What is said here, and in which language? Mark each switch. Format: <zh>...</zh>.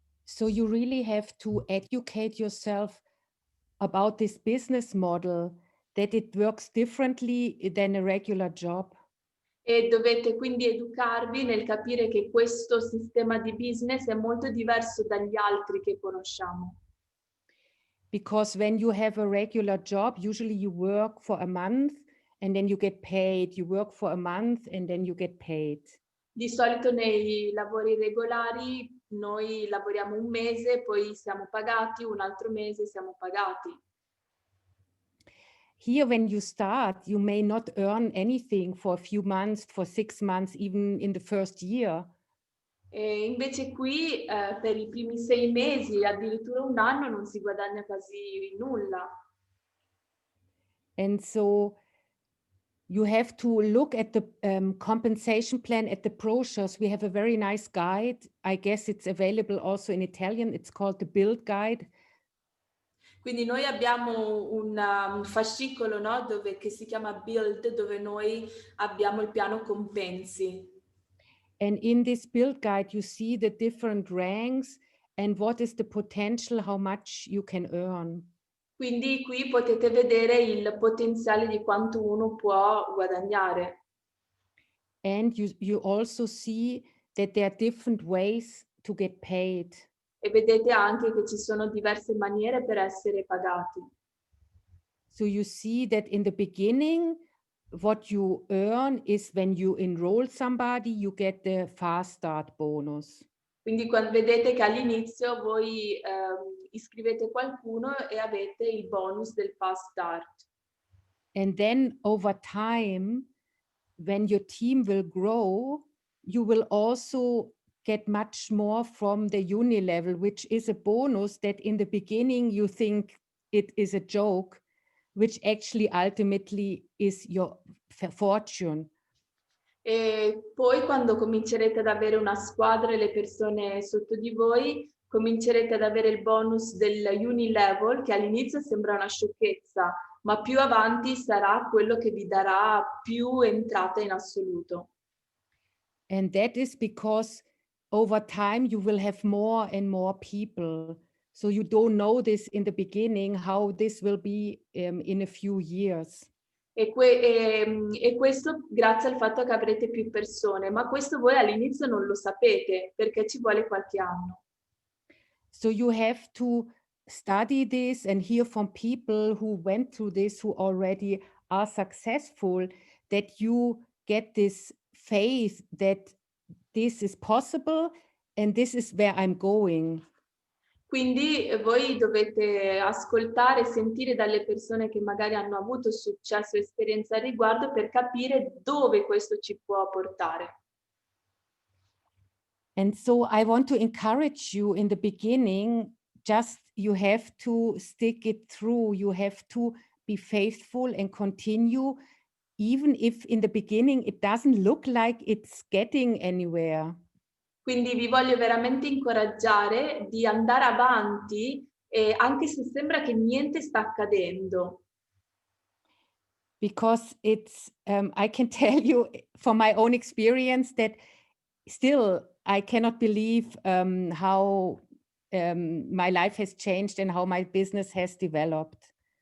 <en>So you really have to educate yourself about this business model, that it works differently than a regular job.</en> <it>E dovete quindi educarvi nel capire che questo sistema di business è molto diverso dagli altri che conosciamo.</it> <en>Because when you have a regular job, usually you work for a month and then you get paid. You work for a month and then you get paid.</en> <it>Di solito nei lavori regolari noi lavoriamo un mese, poi siamo pagati, un altro mese siamo pagati.</it> <en>Here, when you start, you may not earn anything for a few months, for 6 months, even in the first year.</en> <it>E invece qui per i primi 6 mesi, addirittura un anno, non si guadagna quasi nulla.</it> <en>And so you have to look at the compensation plan at the brochures. We have a very nice guide. I guess it's available also in Italian. It's called the Build Guide.</en> <it>Quindi noi abbiamo un fascicolo, no, che si chiama Build, dove noi abbiamo il piano compensi.</it> <en>And in this Build Guide, you see the different ranks and what is the potential, how much you can earn.</en> <it>Quindi qui potete vedere il potenziale di quanto uno può guadagnare.</it> <en>And you also see that there are different ways to get paid.</en> <it>E vedete anche che ci sono diverse maniere per essere pagati.</it> <en>So you see that in the beginning, what you earn is when you enroll somebody, you get the fast start bonus.</en> <it>Quindi quando vedete che all'inizio voi iscrivete qualcuno e avete il bonus del fast start.</it> <en>And then over time, when your team will grow, you will also get much more from the uni level, which is a bonus that in the beginning you think it is a joke, which actually ultimately is your fortune.</en> <it>E poi quando comincerete ad avere una squadra e le persone sotto di voi, comincerete ad avere il bonus del uni level, che all'inizio sembra una sciocchezza, ma più avanti sarà quello che vi darà più entrata in assoluto.</it> <en>And that is because over time you will have more and more people. So you don't know this in the beginning, how this will be in a few years.</en> <it>E questo grazie al fatto che avrete più persone, ma questo voi all'inizio non lo sapete perché ci vuole qualche anno.</it> <en>So you have to study this and hear from people who went through this, who already are successful, that you get this faith that this is possible and this is where I'm going.</en> <it>Quindi voi dovete ascoltare e sentire dalle persone che magari hanno avuto successo e esperienza al riguardo per capire dove questo ci può portare.</it> <en>And so I want to encourage you in the beginning, just you have to stick it through. You have to be faithful and continue, even if in the beginning it doesn't look like it's getting anywhere.</en> <it>Quindi vi voglio veramente incoraggiare di andare avanti, anche se sembra che niente sta accadendo.</it> <en>Because it's, I can tell you from my own experience that still I cannot believe how my life has changed and how my business has developed.</en>